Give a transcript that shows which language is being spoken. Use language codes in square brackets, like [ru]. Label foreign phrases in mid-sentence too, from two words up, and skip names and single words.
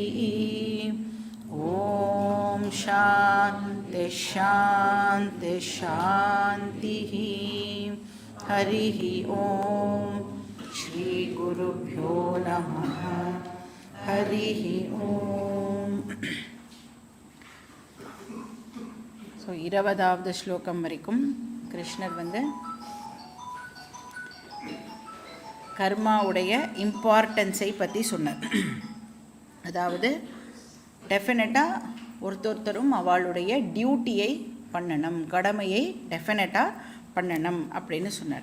[sa] ॐ शान्ति शान्ति शान्तिः हरिः ॐ श्रीगुरुभ्यो नमः हरिः ॐ. [ta] ஸோ 20வது ஸ்லோகம் வரைக்கும் கிருஷ்ணர் கர்மாவுடைய இம்பார்ட்டன்ஸை பற்றி சொன்னார். அதாவது டெஃபினட்டாக ஒருத்தரும் அவளுடைய டியூட்டியை பண்ணணும், கடமையை டெஃபினட்டாக பண்ணணும் அப்படின்னு சொன்னார்.